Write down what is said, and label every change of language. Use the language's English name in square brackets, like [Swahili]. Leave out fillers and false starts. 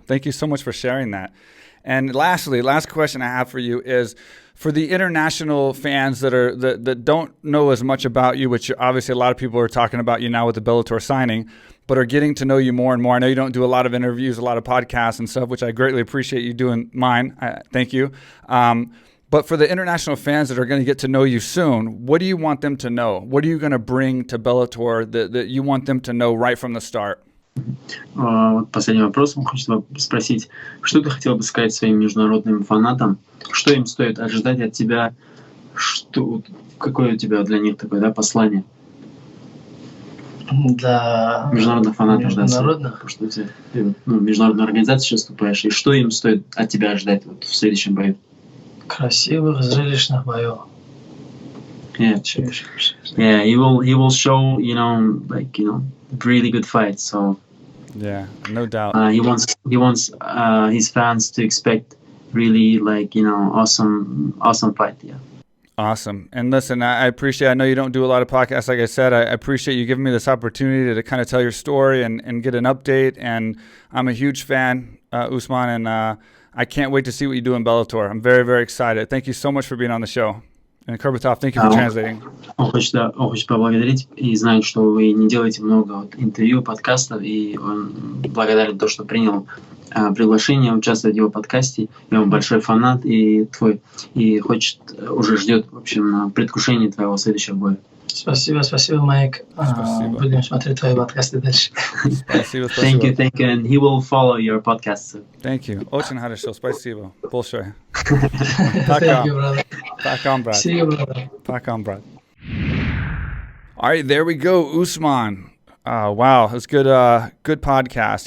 [English] Thank you so much for sharing that. And lastly, last question I have for you is for the international fans that don't know as much about you, which obviously a lot of people are talking about you now with the Bellator signing, but are getting to know you more and more. I know you don't do a lot of interviews, a lot of podcasts and stuff, which I greatly appreciate you doing mine. Thank you. But for the international fans that are going to get to know you soon, what do you want them to know? What are you going to bring to Bellator that you want them to know right from the start? [Russian] Вот последний вопрос. Хочется спросить, что ты хотел бы сказать своим международным фанатам? Что им стоит ожидать от тебя? Какое у тебя для них такое, да, послание? Для международных фанатов, международных? Да, что ты в международной организации сейчас выступаешь, и что им стоит от тебя ожидать вот в следующем бою? Красивых, зрелищных боев. [English] Yeah, he will show, you know, like, you know, really good fights. So yeah, no doubt. He wants his fans to expect really, like, you know, awesome fight. Yeah. Awesome. And listen, I appreciate, I know you don't do a lot of podcasts. Like I said, I appreciate you giving me this opportunity to kind of tell your story and get an update. And I'm a huge fan, Usman, and I can't wait to see what you do in Bellator. I'm very, very excited. Thank you so much for being on the show. And Kurbaitaev, thank you for translating. [Russian] Он хочет поблагодарить и знает, что вы не делаете много интервью, подкастов, и он благодарен то, что принял приглашение участвовать в его подкасте. И он большой фанат и хочет, уже ждет, в общем, предвкушение твоего следующего боя. Спасибо, Майк. Спасибо. Будем смотреть твои подкасты дальше. Спасибо. [English] Thank you, and he will follow your podcast. Thank you. [Russian] Очень хорошо, спасибо. Большое. [English] Thank you, brother. [Russian] Пока, [English] See you, brother. [Russian] Пока, брат. [English] All right, there we go, Usman. Wow, it's good podcast.